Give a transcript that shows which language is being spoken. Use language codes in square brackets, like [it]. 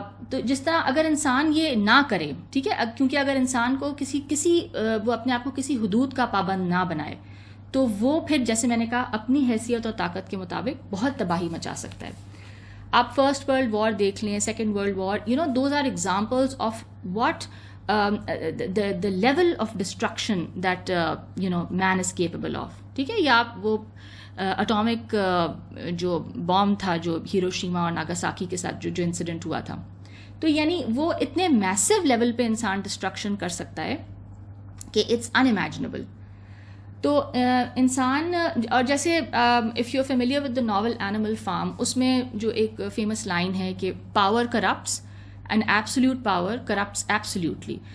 [ur] تو جس طرح اگر انسان یہ نہ کرے، ٹھیک ہے، کیونکہ اگر انسان کو وہ اپنے آپ کو کسی حدود کا پابند نہ بنائے تو وہ پھر جیسے میں نے کہا اپنی حیثیت اور طاقت کے مطابق بہت تباہی مچا سکتا ہے. [en] آپ first world war [ur] دیکھ لیں، [en] Second world war, those are examples of what the level of destruction that man is capable of. [ur] ٹھیک ہے، یا آپ وہ اٹامک جو بام تھا جو ہیروشیما اور ناگاساکی کے ساتھ جو انسیڈنٹ ہوا تھا، تو یعنی وہ اتنے میسو لیول پہ انسان ڈسٹرکشن کر سکتا ہے کہ [en] It's unimaginable. [ur] تو انسان، اور جیسے [en] if you are familiar with the novel Animal Farm, [ur] اس میں جو ایک فیمس لائن ہے کہ [en] Power corrupts and absolute power corrupts absolutely.